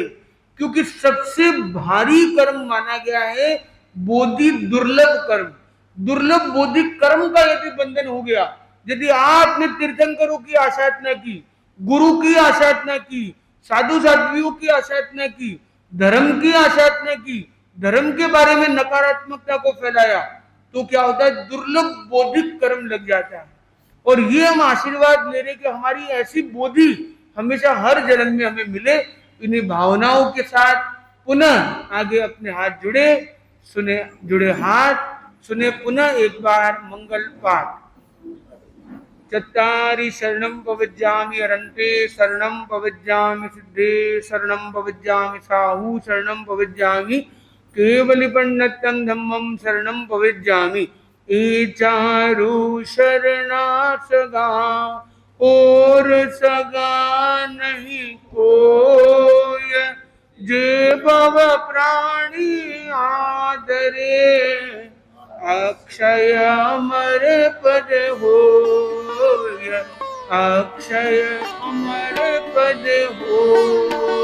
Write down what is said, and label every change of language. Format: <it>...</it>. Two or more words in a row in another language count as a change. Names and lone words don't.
<hi>क्योंकि सबसे भारी कर्म माना गया है बोधि, दुर्लभ कर्म, दुर्लभ बोधि कर्म का यदि बंधन हो गया, यदि आपने तीर्थंकरों की आसाधना की, गुरु की आसाधना की, साधु साध्वियों की आसाधना की, धर्म की आसाधना की, धर्म के बारे में नकारात्मकता को फैलाया, तो क्या होता है, दुर्लभ बौद्धिक कर्म लग जाता है। और ये हम आशीर्वाद ले रहे कि हमारी ऐसी बोधि हमेशा हर जन्म में हमें मिले। इन्हीं भावनाओं के साथ पुनः आगे अपने हाथ जुड़े, सुने, जुड़े हाथ सुने पुनः एक बार मंगल पाठ।</hi> <pka>चत्तारि शरणं पवज्जामि अरन्ते, शरणं पवज्जामि सिद्धे, शरणं पवज्जामि साहू, शरणं पवज्जामि केवलिपन्नतं धम्मं, शरणं पवज्जामि।</pka> <hi>ए चारु शरणा सगा, और सगा नहीं कोय, जे भव प्राणी आदरे, अक्षय अमर पद होय, अक्षय अमर पद होय।</hi>